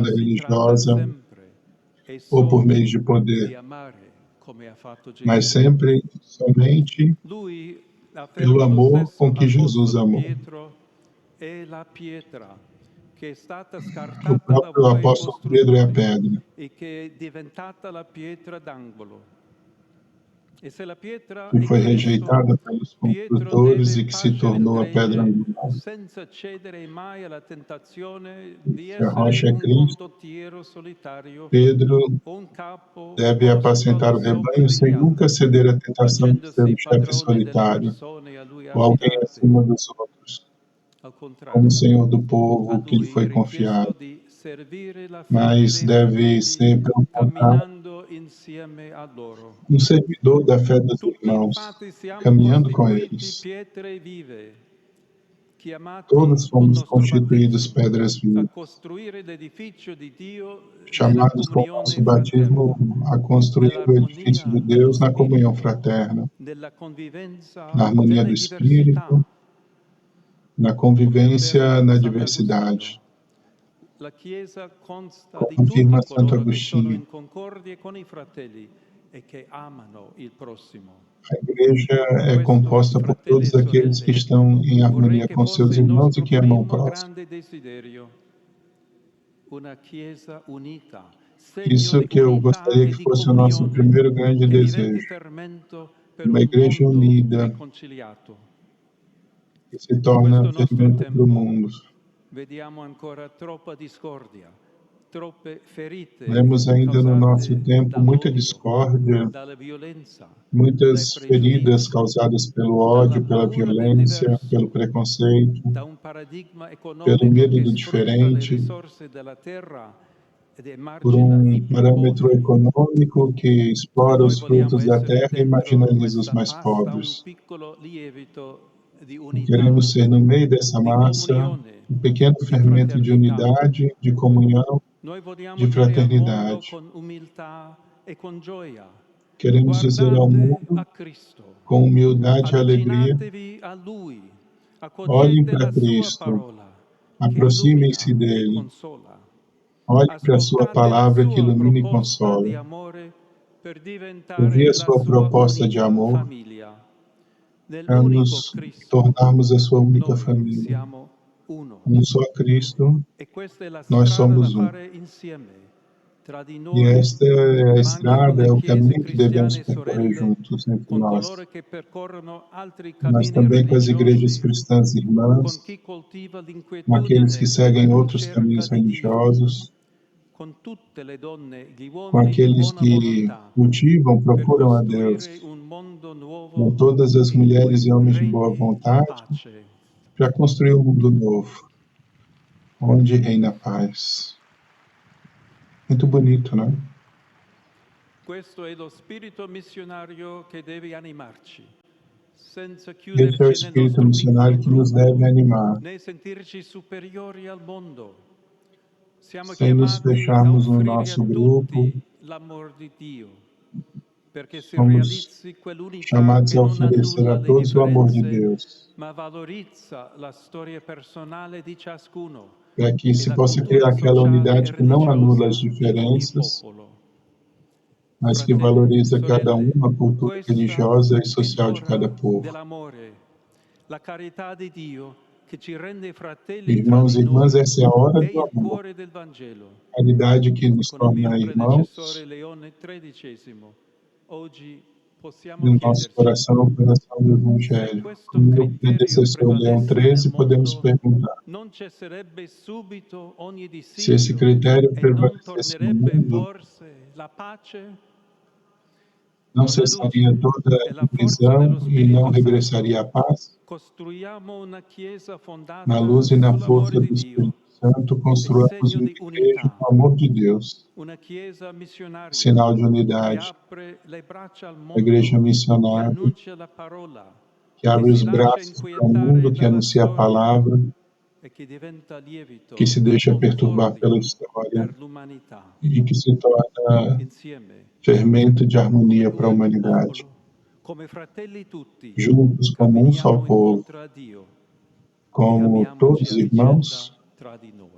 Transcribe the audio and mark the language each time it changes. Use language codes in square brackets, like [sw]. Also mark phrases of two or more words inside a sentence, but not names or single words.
[pt] propaganda [it] si tratta [pt] religiosa [it] sempre e [pt] ou por [it] solo [pt] meios de [it] di [pt] poder, [it] amare come ha fatto [pt] mas [it] Gesù. [pt] sempre, somente [it] Lui, [pt] pelo [it] afferma lo [pt] amor com [it] stesso [pt] que Jesus [it] apostolo [pt] amou. [it] Pietro, è la pietra che è stata [pt] O [it] scartata da [pt] próprio [it] voi [pt] apóstolo Pedro é a [it] costruttori [pt] pedra. [it] e che è diventata la pietra d'angolo. E se la pietra [pt] Que [it] è [pt] foi [it] Cristo, [pt] rejeitada pelos [it] Pietro [pt] construtores [it] deve [pt] e que se [it] pascere il [pt] tornou a pedra [it] gregge [pt] angular. [it] senza cedere mai alla tentazione di [pt] Se a [it] essere [pt] rocha é [it] un [pt] Cristo, [it] condottiero solitario [pt] Pedro [it] o un capo [pt] deve [it] posto [pt] apacentar [it] allo [pt] o [it] sopra [pt] rebanho [it] degli [pt] sem nunca [it] altri, [pt] ceder à tentação de ser [it] facendosi [pt] o chefe [it] padrone delle [pt] solitário [it] persone a lui [pt] ou alguém [it] affidate. [pt] acima dos outros, [it] Al [pt] como [it] contrario, [pt] Senhor do [it] a [pt] povo que lhe [it] lui [pt] foi [it] è richiesto [pt] confiado, [it] di servire la fede [pt] mas [it] dei [pt] deve [it] fratelli [pt] ser, pelo contrário, [it] camminando insieme a loro. [pt] um servidor da fé dos [it] Tutti [pt] irmãos, [it] infatti siamo [pt] caminhando com [it] costituiti [pt] eles. [it] pietre vive, chiamati [pt] Todos [it] col [pt] fomos [it] nostro [pt] constituídos [it] battesimo [pt] pedras [it] a [pt] vivas, [it] costruire l'edificio di Dio nella [pt] chamados com o [it] comunione [pt] nosso batismo [it] fraterna, [pt] a construir o edifício de [it] nell'armonia dello [pt] Deus na comunhão [it] Spirito, [pt] fraterna, [it] nella convivenza [pt] na harmonia do [it] delle diversità, [pt] Espírito, na [it] come [pt] convivência, [it] afferma [pt] na [it] Sant'Agostino. [pt] diversidade. [it] La Chiesa consta di [pt] Como afirma [it] tutti [pt] Santo [it] coloro che sono [pt] Agostinho, [it] in concordia con i fratelli e che amano il prossimo. [pt] a igreja [it] Per [pt] é [it] questo, [pt] composta por [it] fratelli e [pt] todos aqueles que [it] sorelle, [pt] estão em [it] vorrei [pt] harmonia [it] che [pt] com [it] fosse [pt] seus [it] il [pt] irmãos e [it] nostro [pt] que amam o [it] primo [pt] próximo. [it] grande desiderio, una Chiesa unita, segno [pt] Isso [it] di [pt] que eu [it] unità [pt] gostaria [it] e [pt] que [it] di [pt] fosse o nosso [it] comunione, [pt] primeiro grande [it] che diventi [pt] desejo. [it] fermento per [pt] Uma [it] un [pt] igreja [it] mondo [pt] unida [it] riconciliato. [pt] que se [it] In [pt] torna [it] questo nostro [pt] fermento para o [it] tempo [pt] mundo. [it] vediamo ancora troppa discordia, troppe ferite [pt] Vemos ainda no nosso [it] causate [pt] tempo muita [it] dall'odio, [pt] discórdia, [it] dalla violenza, dai [pt] muitas feridas [it] pregiudizi, [pt] causadas pelo [it] dalla [pt] ódio, pela [it] paura del [pt] violência, pelo [it] diverso, [pt] preconceito, [it] da un paradigma [pt] pelo [it] economico [pt] medo [it] che [pt] do [it] sfrutta le [pt] diferente, [it] risorse della terra ed [pt] por [it] emargina i più [pt] parâmetro [it] poveri. [pt] econômico que explora [it] Noi [pt] os [it] vogliamo [pt] frutos da [it] essere [pt] terra e [it] dentro [pt] marginaliza os [it] questa [pt] mais [it] pasta un [pt] pobres. [it] piccolo lievito di [pt] E [it] unità, [pt] queremos ser, no meio dessa [it] di [pt] massa, [it] comunione, [pt] um pequeno [it] di [pt] fermento de [it] fraternità. [pt] unidade, de comunhão, [it] Noi vogliamo [pt] de [it] dire al mondo [pt] fraternidade. [it] con umiltà e con gioia: [pt] Queremos dizer ao [it] guardate [pt] mundo, [it] a Cristo, [pt] com humildade e alegria, [it] avvicinatevi a Lui, [pt] olhem [it] accogliete [pt] para [it] la Sua [pt] Cristo, [it] parola che [pt] aproximem-se [it] illumina e [pt] dele, [it] consola. [pt] olhem para a sua [it] Ascoltate la [pt] palavra que [it] Sua [pt] ilumina e [it] proposta di [pt] consola. [it] amore per [pt] Ouvir [it] diventare [pt] a [it] la [pt] sua [it] Sua [pt] proposta de [it] unica [pt] amor [it] famiglia. [pt] para [it] Nell'unico [pt] nos [it] Cristo [pt] tornarmos a sua única [it] noi [pt] família. [it] siamo uno. [pt] Um só Cristo, [it] E questa è la [pt] nós [it] strada da [pt] somos um. [it] fare insieme, tra di [pt] E [it] noi, [pt] esta é a [it] ma anche con [pt] estrada, é [it] le [pt] o [it] chiese [pt] caminho que devemos [it] cristiane [pt] percorrer [it] sorelle, [pt] juntos entre [it] con [pt] nós. [it] coloro che percorrono altri [pt] Mas [it] cammini [pt] também com as igrejas [it] religiosi, [pt] cristãs [it] con [pt] irmãs, [it] chi coltiva [pt] com aqueles que [it] l'inquietudine [pt] seguem [it] nella [pt] outros [it] ricerca [pt] caminhos [it] di Dio, [pt] religiosos, [it] con tutte le donne e gli [pt] com [it] uomini di [pt] aqueles [it] buona [pt] que [it] volontà, [pt] cultivam, [it] per [pt] procuram a [it] costruire [pt] Deus, [it] un mondo [pt] com [it] nuovo [pt] todas as [it] in [pt] mulheres [it] cui [pt] e homens de boa [it] regni la [pt] vontade, [it] pace. [pt] para construir um mundo novo, onde reina a paz. Muito bonito, né? [it] Questo è lo spirito missionario che deve animarci, senza [pt] Esse é o [it] chiuderci nel [pt] espírito [it] nostro piccolo [pt] missionário que nos deve [it] gruppo, [pt] animar, [it] né sentirci superiori al mondo. Siamo [pt] sem nos [it] chiamati a [pt] fecharmos no [it] offrire a [pt] nosso grupo. [it] tutti l'amor di Dio, perché si [pt] Somos [it] realizzi quell'unità [pt] chamados [it] che [pt] a [it] non [pt] oferecer [it] annulla [pt] a [it] le [pt] todos o amor de [it] differenze, [pt] Deus, [it] ma valorizza la storia personale di ciascuno [pt] para que [it] e [pt] se [it] la [pt] possa criar [it] cultura [pt] aquela [it] sociale e [pt] unidade que não anula as [it] religiosa di ogni [pt] diferenças, [it] popolo. [pt] mas que [it] Fratelli, [pt] valoriza cada [it] sorelle, [pt] a cultura [it] questa [pt] religiosa e [it] è [pt] social de cada [it] l'ora [pt] povo. [it] dell'amore, la carità di Dio che ci rende fratelli tra [pt] Irmãos [it] di [pt] e irmãs, [it] noi, [pt] essa é a hora [it] è [pt] do [it] il [pt] amor. [it] cuore del Vangelo. [pt] Caridade que nos [it] Con il mio [pt] torna [it] predecessore [pt] irmãos, [it] Leone XIII, oggi possiamo [pt] no nosso [it] chiederci [pt] coração, o coração do [it] se [pt] Evangelho. [it] questo [pt] Com o [it] criterio [pt] predecessor Leão [it] prevalesse nel [pt] XIII, podemos [it] mondo, [pt] perguntar [it] non cesserebbe subito ogni [pt] se esse [it] dissidio [pt] critério [it] e non [pt] prevalecesse no [it] tornerebbe [pt] mundo, [it] forse la pace? [pt] não [it] Con la [pt] cessaria [it] luce [pt] toda [it] e la forza dello [pt] divisão e não [it] Spirito [pt] regressaria [it] Santo [pt] a paz. [it] costruiamo una Chiesa [pt] Na [it] fondata [pt] luz e na [it] sull'amore [pt] força [it] di [pt] do [it] Dio, [pt] Espírito Santo, [it] è [pt] construamos [it] segno [pt] uma [it] di [pt] igreja [it] unità, [pt] no amor de Deus, [it] una Chiesa missionaria [pt] sinal de [it] che [pt] unidade, [it] apre le braccia al [pt] a igreja [it] mondo, che [pt] missionária, [it] annuncia la parola, [pt] que [it] che [pt] abre [it] si [pt] os [it] lascia [pt] braços para o mundo, [it] inquietare [pt] que [it] dalla [pt] anuncia a [it] storia [pt] palavra, [it] e che diventa [pt] que [it] lievito [pt] se [it] e [pt] deixa perturbar pela [it] concordia [pt] história [it] per l'umanità. [pt] e que se torna [it] Insieme, [pt] fermento de [it] come [pt] harmonia para a [it] luce del [pt] humanidade. [it] popolo, come fratelli tutti, [pt] Juntos, como um só [it] camminiamo [pt] povo, [it] incontro a Dio e [pt] como [it] amiamoci [pt] todos [it] a vicenda [pt] irmãos, [it] tra di noi.